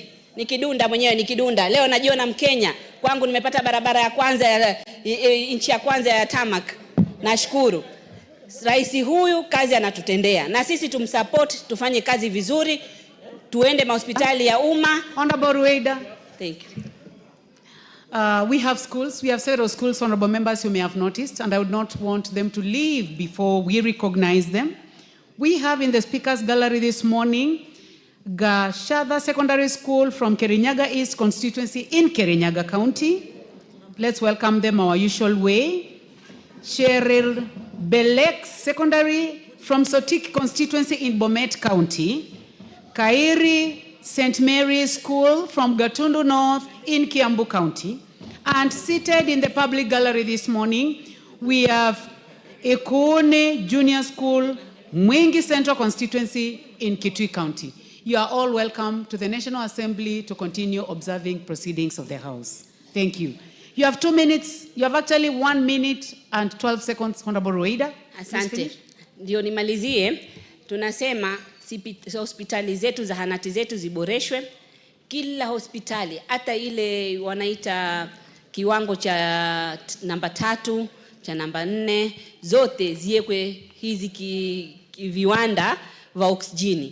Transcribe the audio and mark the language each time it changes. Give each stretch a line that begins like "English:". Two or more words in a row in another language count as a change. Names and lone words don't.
Swahili: Nikidunda. Leo najiona Mkenya. Kwangu nimepata barabara ya kwanza inchi ya kwanza ya tarmac. Nashukuru. Rais huyu kazi anatutendea. Na sisi tumsupport, tufanye kazi vizuri. Tuende hospitali ya umma.
English: Honorable Rueda. Thank you. We have schools. We have several schools, honorable members, you may have noticed, and I would not want them to leave before we recognize them. We have in the speakers gallery this morning Gachagua Secondary School from Kirinyaga East constituency in Kirinyaga County. Let's welcome them our usual way. Cheryl Belek Secondary from Sotik constituency in Bomet County. Kairi St. Mary's School from Gatundu North in Kiambu County. And seated in the public gallery this morning, we have Ekone Junior School, Mwingi Central constituency in Kitui County. You are all welcome to the National Assembly to continue observing proceedings of the House. Thank you. You have 2 minutes. You have actually 1 minute and 12 seconds, Honorable Rueda.
Swahili: Asante. Ndio nimalizie. Tunasema hospitali zetu, zahanati zetu ziboreshwe. Kila hospitali, hata ile wanaita kiwango cha namba 3, cha namba 4, zote ziwekwe hizi viwanda vya oksijeni.